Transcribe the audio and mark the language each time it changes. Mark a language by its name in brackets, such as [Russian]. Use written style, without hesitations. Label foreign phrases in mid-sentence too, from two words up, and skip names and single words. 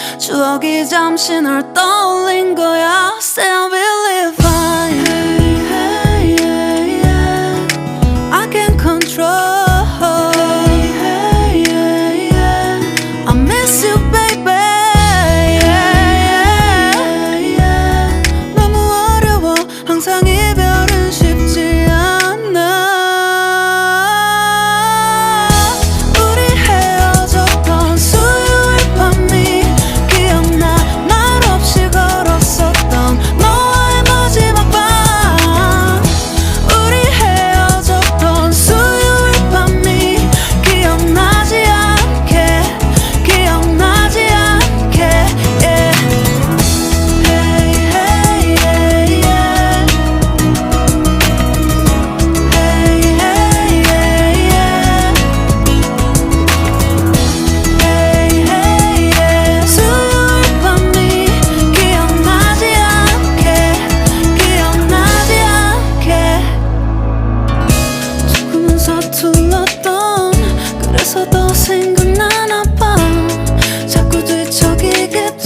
[Korean] 추억이 잠시 널 떠올린 거야. [English] Still believe I can't control. I miss you baby. [Korean] 너무 어려워 항상 이별은 쉽지 않아. 우리 헤어졌던 수요일 밤이 기억나. 말 없이 걸었었던 너와의 마지막 밤. 우리 헤어졌던 수요일 밤이 기억나지 않게 기억나지 않게 yeah. [English] Hey hey yeah yeah. Hey hey yeah yeah. Hey hey yeah. [Korean] 수요일 밤이 기억나지 않게 기억나지 않게. 조금은 서툴렀던 그래서 더 생각나나 봐. 자꾸 뒤척이게